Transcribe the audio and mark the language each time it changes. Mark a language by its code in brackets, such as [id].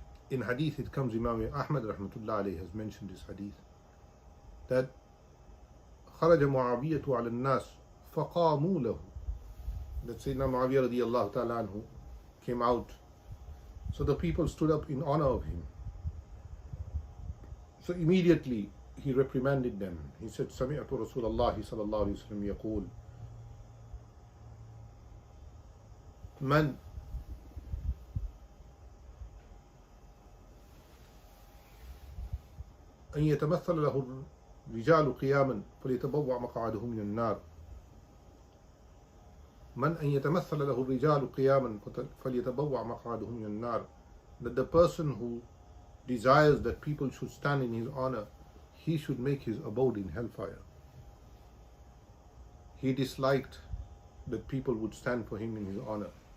[en] In hadith it comes, Imam Ahmad rahmatullah alayhi has mentioned this hadith, that [ar] خرج معاوية على الناس فقاموا له, [en] that Sayyidina Muawiyah radiallahu ta'ala anhu came out, so the people stood up in honor of him. So immediately he reprimanded them. He said, [ar] سمعت رسول الله صلى الله عليه وسلم يقول من أن يتمثل له الرجال قياما فليتبوأ مقعده من النار. من أن يتمثل له الرجال قياما فليتبوأ مقعده من النار. [en] That the person who desires that people should stand in his honor, he should make his abode in hellfire. He disliked that people would stand for him in his honor.